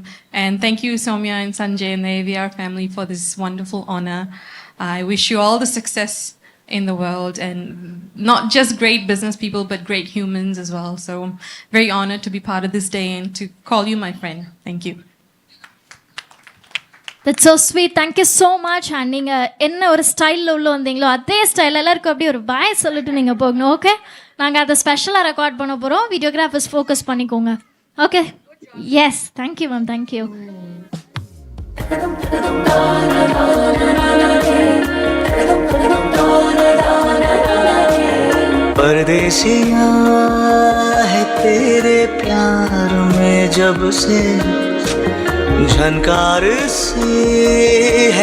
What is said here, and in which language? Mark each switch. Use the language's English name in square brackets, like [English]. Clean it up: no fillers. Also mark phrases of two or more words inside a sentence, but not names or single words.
[English] And thank you, Soumya and Sanjay and the AVR family, for this wonderful honor. I wish you all the success in the world, and not just great business people, but great humans as well. So I'm very honored to be part of this day and to call you my friend. Thank you. That's so sweet. Thank you so much. [Tamil] And நீங்கள் என்ன ஒரு ஸ்டைலில் உள்ள வந்தீங்களோ அதே ஸ்டைல் எல்லாருக்கும் அப்படியே ஒரு பாய் சொல்லிட்டு நீங்கள் போகணும். ஓகே, நாங்கள் அதை ஸ்பெஷலாக ரெக்கார்ட் பண்ண போகிறோம். [English] videographers focus [Tamil] பண்ணிக்கோங்க. [English] okay, yes, thank you ma'am, thank you. [Hindi] परदेसिया है तेरे प्यार में जब से झनकार से है